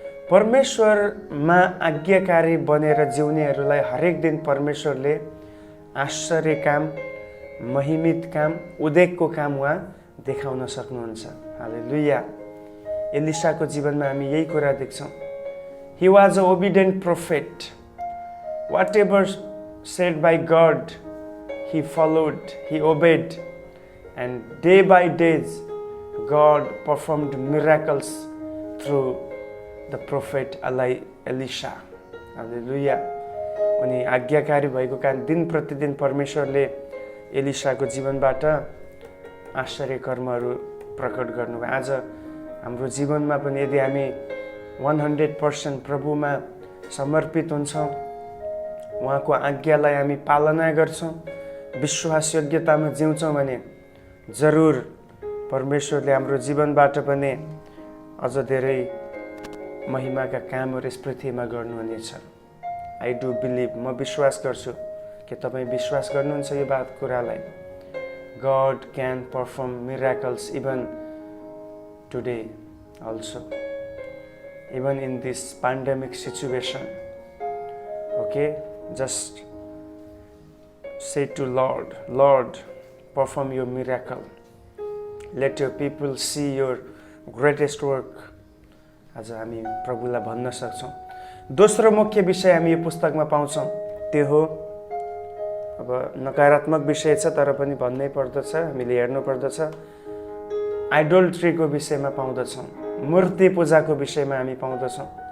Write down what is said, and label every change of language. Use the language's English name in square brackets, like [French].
[Nepali] परमेश्वरमा आज्ञाकारी बनेर जिउनेहरूलाई हरेक दिन परमेश्वरले आश्चर्य काम, महिमित काम, उद्वेगको काम उहाँ देखाउन सक्नुहुन्छ। हालेलुया। एलिशाको जीवनमा हामी यही कुरा देख्छौँ। [English] He was a obedient prophet. Whatever said by God he followed, he obeyed, and day by days God performed miracles through the prophet Elisha. [Nepali] हालेलुया। उनी आज्ञाकारी भएको कारण दिन प्रतिदिन परमेश्वरले एलिशाको जीवनबाट आश्चर्य कर्महरू प्रकट गर्नुभयो। आज हाम्रो जीवनमा पनि यदि हामी 100% प्रभुमा समर्पित हुन्छौँ, उहाँको आज्ञालाई हामी पालना गर्छौँ, विश्वासयोग्यतामा जिउँछौँ भने जरुर परमेश्वरले हाम्रो जीवनबाट पनि अझ धेरै महिमाका कामहरू यस पृथ्वीमा गर्नुहुनेछ। [English] I do believe, [Nepali] म विश्वास गर्छु कि तपाईँ विश्वास गर्नुहुन्छ यो बात कुरालाई। [English] God can perform miracles even today also, even in this pandemic situation. Okay, just say to Lord, Lord, perform your miracle. Let your people see your greatest work. [Nepali] आज हामी प्रभुलाई भन्न सक्छौँ। दोस्रो मुख्य विषय हामी यो पुस्तकमा पाउँछौँ, त्यो हो, अब नकारात्मक विषय छ तर पनि भन्नै पर्दछ, हामीले हेर्नु पर्दछ, आइडोल्ट्रीको विषयमा पाउँदछौँ, मूर्ति पूजाको विषयमा हामी पाउँदछौँ।